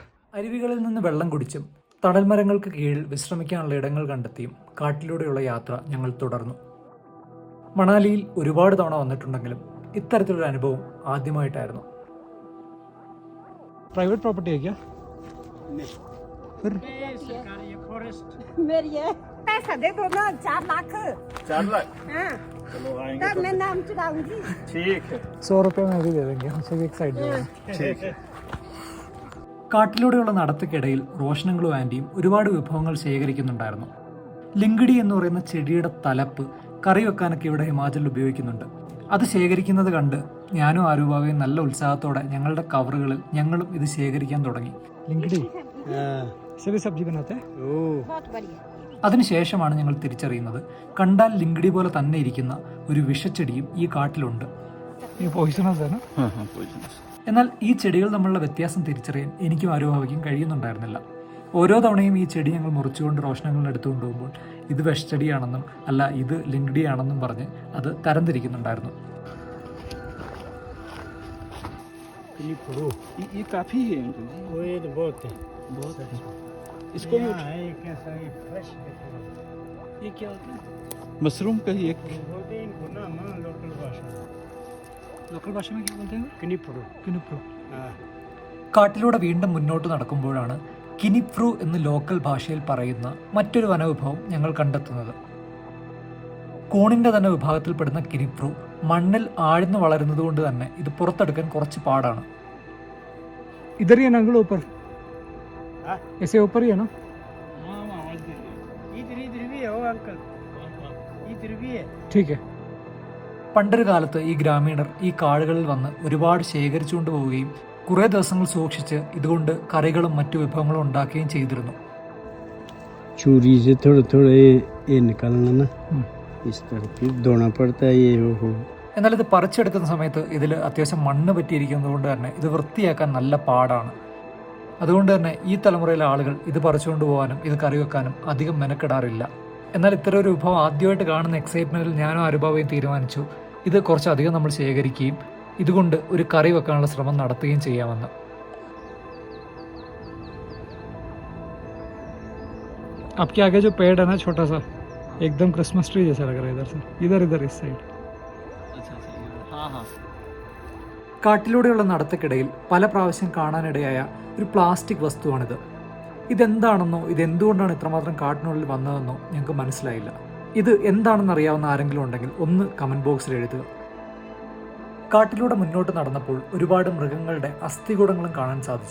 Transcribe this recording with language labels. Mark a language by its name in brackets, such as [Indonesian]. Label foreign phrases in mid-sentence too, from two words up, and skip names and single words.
[Malayalam] അരുവികളിൽ നിന്ന് വെള്ളം കുടിച്ചും തണൽ മരങ്ങൾക്ക് കീഴിൽ വിശ്രമിക്കാനുള്ള ഇടങ്ങൾ കണ്ടെത്തിയും കാട്ടിലൂടെയുള്ള യാത്ര ഞങ്ങൾ തുടർന്നു. മണാലിയിൽ ഒരുപാട് തവണ വന്നിട്ടുണ്ടെങ്കിലും ഇത്തരത്തിലൊരു അനുഭവം ആദ്യമായിട്ടായിരുന്നു. [English] private property [Malayalam] ആയിരിക്കാം. [Hindi] पैसा दे दो ना 4 लाख। 4 लाख हाँ चलो आएंगे तब मैं नाम चुराऊंगी। ठीक है 100 रुपये में भी दे देंगे हमसे एक साइड दे देंगे. ठीक है. [Malayalam] കാട്ടിലൂടെയുള്ള നടത്തക്കിടയിൽ റോഷനങ്ങളും ആൻറ്റിയും ഒരുപാട് വിഭവങ്ങൾ ശേഖരിക്കുന്നുണ്ടായിരുന്നു. ലിങ്കിടി എന്ന് പറയുന്ന ചെടിയുടെ തലപ്പ് കറി വെക്കാനൊക്കെ ഇവിടെ ഹിമാചലിൽ ഉപയോഗിക്കുന്നുണ്ട്. അത് ശേഖരിക്കുന്നത് കണ്ട് ഞാനും ആരൂപാവയും നല്ല ഉത്സാഹത്തോടെ ഞങ്ങളുടെ കവറുകളിൽ ഞങ്ങളും ഇത് ശേഖരിക്കാൻ തുടങ്ങി. [Hindi] लिंकिडी सब्ज़ी बनाते. बहुत बढ़िया। [Malayalam] അതിനുശേഷമാണ് ഞങ്ങൾ തിരിച്ചറിയുന്നത് കണ്ടാൽ ലിങ്കിടി പോലെ തന്നെ ഇരിക്കുന്ന ഒരു വിഷച്ചെടിയും ഈ കാട്ടിലുണ്ട്. എന്നാൽ ഈ ചെടികൾ തമ്മിലുള്ള വ്യത്യാസം തിരിച്ചറിയാൻ എനിക്കും ആരൂപാവയ്ക്കും കഴിയുന്നുണ്ടായിരുന്നില്ല. ഓരോ തവണയും ഈ ചെടി ഞങ്ങൾ മുറിച്ചുകൊണ്ട് റോഷനങ്ങളിൽ എടുത്തുകൊണ്ട് പോകുമ്പോൾ ഇത് വിഷച്ചെടിയാണെന്നും അല്ല ഇത് ലിങ്കിടി ആണെന്നും പറഞ്ഞ് അത് തരംതിരിക്കുന്നുണ്ടായിരുന്നു. [Hindi] ये काफी है वो ये तो बहुत है। बहुत है. इसको यहाँ है कैसा ये फ्रेश ये क्या होता है? मशरूम का ही एक बोलते हैं इनको ना माँ लोकल भाषा [Malayalam] ലോക്കൽ ഭാഷ [Hindi] किनिप्रो। [Malayalam] കിനിപ്രു. [Hindi] हाँ [Malayalam] കാട്ടിലൂടെ വീണ്ടും മുന്നോട്ട് നടക്കുമ്പോഴാണ് കിനിപ്രു എന്ന് ലോക്കൽ ഭാഷയിൽ പറയുന്ന മറ്റൊരു വനവിഭവം ഞങ്ങൾ കണ്ടെത്തുന്നത്. കൂണിന്റെ തന്നെ വിഭാഗത്തിൽപ്പെടുന്ന കിനിപ്രു മണ്ണിൽ ആഴ്ന്നു വളരുന്നത് കൊണ്ട് തന്നെ ഇത് പുറത്തെടുക്കാൻ കുറച്ച് പാടാണ്. [Hindi] इधर ही है ना अंकल ऊपर। ऐसे ऊपर ही है ना? इधर भी है वो अंकल इधर भी है। ठीक है. [Malayalam] പണ്ടൊരു കാലത്ത് ഈ ഗ്രാമീണർ ഈ കാടുകളിൽ വന്ന് ഒരുപാട് ശേഖരിച്ചുകൊണ്ട് പോവുകയും കുറേ ദിവസങ്ങൾ സൂക്ഷിച്ച് ഇതുകൊണ്ട് കറികളും മറ്റു വിഭവങ്ങളും ഉണ്ടാക്കുകയും ചെയ്തിരുന്നു. [Hindi] चूरी से थोड़ा थोड़ा ये निकालना ना इस तरह फिर धोना पड़ता है ये हो। [Malayalam] എന്നാൽ ഇത് പറിച്ചെടുക്കുന്ന സമയത്ത് ഇതിൽ അത്യാവശ്യം മണ്ണ് പറ്റിയിരിക്കുന്നത് കൊണ്ട് തന്നെ ഇത് വൃത്തിയാക്കാൻ നല്ല പാടാണ്. അതുകൊണ്ട് തന്നെ ഈ തലമുറയിലെ ആളുകൾ ഇത് പറിച്ചുകൊണ്ട് പോകാനും ഇത് കറി വെക്കാനും അധികം മെനക്കെടാറില്ല. എന്നാൽ ഇത്തരം ഒരു വിഭവം ആദ്യമായിട്ട് കാണുന്ന എക്സൈറ്റ്മെന്റിൽ ഞാനും ആരൂപാവയും തീരുമാനിച്ചു ഇത് കുറച്ചധികം നമ്മൾ ശേഖരിക്കുകയും ഇതുകൊണ്ട് ഒരു കറി വെക്കാനുള്ള ശ്രമം നടത്തുകയും ചെയ്യാമെന്ന്. [Hindi] आपके आगे जो पेड़ है ना छोटा सा एकदम [English] Christmas tree [Hindi] जैसा लग रहा है इधर से इधर इस साइड. हाँ हाँ. [Malayalam] കാട്ടിലൂടെയുള്ള നടത്തക്കിടയിൽ പല പ്രാവശ്യം കാണാനിടയായ ഒരു പ്ലാസ്റ്റിക് വസ്തുവാണിത്. ഇതെന്താണെന്നോ ഇതെന്തുകൊണ്ടാണ് ഇത്രമാത്രം കാട്ടിനുള്ളിൽ വന്നതെന്നോ ഞങ്ങൾക്ക് മനസ്സിലായില്ല. ഇത് എന്താണെന്ന് അറിയാവുന്ന ആരെങ്കിലും ഉണ്ടെങ്കിൽ ഒന്ന് കമന്റ് ബോക്സിൽ എഴുതുക. കാട്ടിലൂടെ മുന്നോട്ട് നടന്നപ്പോൾ ഒരുപാട് മൃഗങ്ങളുടെ അസ്ഥികൂടങ്ങളും കാണാൻ സാധിച്ചു.